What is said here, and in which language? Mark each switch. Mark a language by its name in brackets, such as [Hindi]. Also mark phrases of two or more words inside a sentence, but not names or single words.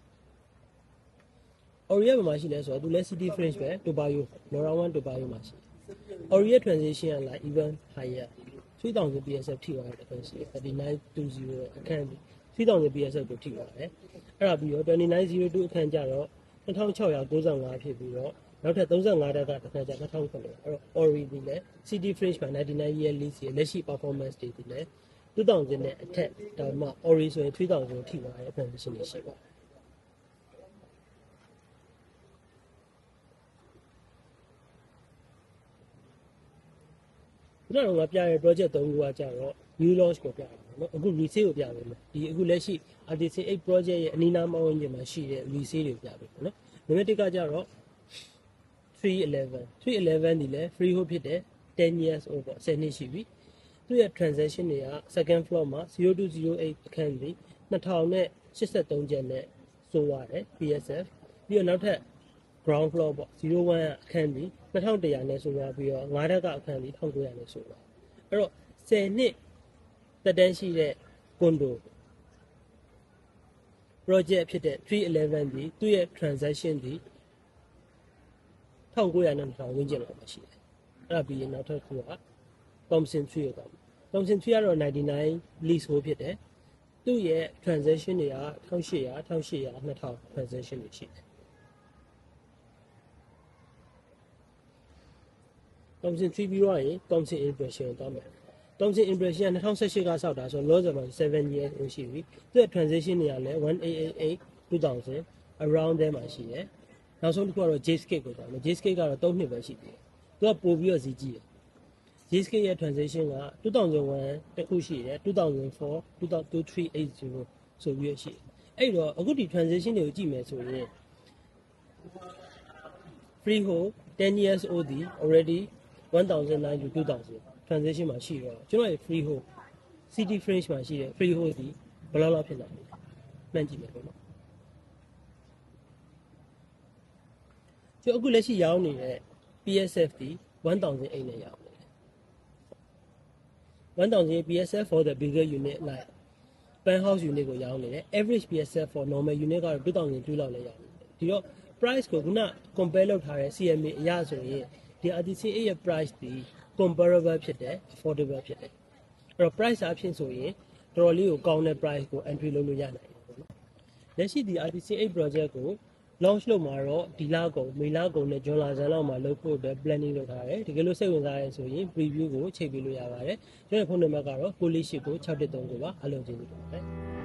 [Burmese] Ori ရဲ့ဘယ်မှာရှိလဲဆိုတော့သူလည်း City Fringe ပဲ Tobayo Lora 1 Tobayo မှာရှိတယ် Ori ရဲ့ transition က [English] like even higher 3000 PSF [Burmese] ထိသွားတဲ့အခန်းရှိတယ်3920အခန်း3000 PSF ကိုထိသွားတယ်အဲ့ဒါပြီးတော့2902အခန်းကျတော့2695ဖြစ်ပြီးတော့နောက်ထပ်35တက်တစ်ခါကျ2900အဲ့တော့ Ori ဒီလည်း City Fringe မှာ [English] 99 year lease [Burmese] ရဲ့လက်ရှိ performance တွေဒီလည်း2000နဲ့အထက်ဒါမှ Ori ဆိုရင်3000ထိသွားတဲ့ transition တွေရှိပါတယ် ခုနကပြရတဲ့ project 3ခုကကြတော့ [English] new launch [Burmese] ကိုပြတာပေါ့နော်အခု resale ကိုပြပေးမယ်ဒီအခုလက်ရှိ Artisan 8 project ရဲ့အနီးနားမဝန်းကျင်မှာရှိတဲ့ resale တွေကိုပြပေးပေါ့နော်နံပါတ်1ကကြတော့ 311ဒီလဲ freehold ဖြစ်တယ် [English] 10 years old [Burmese] ပေါ့10နှစ်ရှိပြီသူ့ရဲ့ transaction တွေက [English] second floor [Burmese] မှာ0208အခန်းပြီး2083ကျပ်နဲ့ဆိုရတယ် PSF ပြီးတော့နောက်ထပ် [English] ground floor [Burmese] ပေါ့01အခန်းပြီး2100နဲ့ဆိုရပြီးတော့9တက်ကအခန်းပြီး1900နဲ့ဆိုပါအဲ့တော့10နှစ်တက်တန်းရှိတဲ့ condo project ဖြစ်တဲ့311ဒီသူ့ရဲ့ transactionဒီ1900နဲ့2000ဝန်းကျင်လောက်ပါရှိတယ်အဲ့ဒါပြီးရင်နောက်ထပ်ခုက Thompson 3ရောက်ပါမယ် Thompson 3ကတော့99 leasehold ဖြစ်တယ်သူ့ရဲ့ transaction တွေက1800 2000 transaction တွေရှိတယ် Thompson 3ပြီးတော့ရင် Thompson impression ကိုတောင်းမယ် Thompson impression 2018ကစောက်တာဆိုတော့ [English] loss about 7 years [Burmese] ရှိပြီသူ့ transition တွေကလည်း1888 2000 [English] around there [Burmese] မှာရှိတယ်နောက်ဆုံးတစ်ခုကတော့ J-Skate ကိုတော့ J-Skate ကတော့3နှစ်ပဲရှိသေးတယ်သူကပို့ပြီးတော့ဈေးကြီးတယ် J-Skate ရဲ့ transition က2001တစ်ခုရှိတယ်2004 2380ဆိုပြီးရှိတယ်အဲ့တော့အခုဒီ transition တွေကိုကြည့်မယ်ဆိုရင် [English] freehold 10 years old [Burmese] ဒီ [English] already 1009 to 2000 transition [Burmese] မှာရှိတော့ကျွန်တော်ရဲ့ [English] freehold city fringe [Burmese] မှာရှိတယ် freehold ဒီဘယ်လောက်ဖြစ်နိုင်လဲမှန်းကြည့်မယ်ပေါ့နော် ကျွန်တော်အခုလက်ရှိရောင်းနေတဲ့ PSF ဒီ1008နဲ့ရောင်းနေတယ် [English] 1000 PSF for the bigger unit like penthouse unit [Burmese] ကိုရောင်းနေတယ် [English] average PSF for normal unit [Burmese] ကတော့2002လောက်နဲ့ရောင်းနေတယ်ဒီတော့ price ကိုခုန compare လုပ်ထားတဲ့ CMA အရဆိုရင်ဒီ RTC8 ရဲ့ price ဒီ comparable ဖြစ်တယ် affordable ဖြစ်တယ်အဲ့တော့ price အဖြစ်ဆိုရင်တော်တော်လေးကိုကောင်းတဲ့ price ကို entry လုပ်လို့ရနိုင်တယ်ပေါ့နော်လက်ရှိဒီ RTC8 project ကို launch လုပ်မှာတော့ဒီလကုန်မေလကုန်နဲ့ဇွန်လဆန်းလောက်မှာလုပ်ဖို့အတွက် planning လုပ်ထားတယ်တကယ်လို့စိတ်ဝင်စားရဲဆိုရင် preview ကိုချိန်ပေးလို့ရပါတယ်ကျွန်တော်ဖုန်းနံပါတ်ကတော့6489613ကိုပါအားလုံးကျေးဇူးတင်ပါတယ်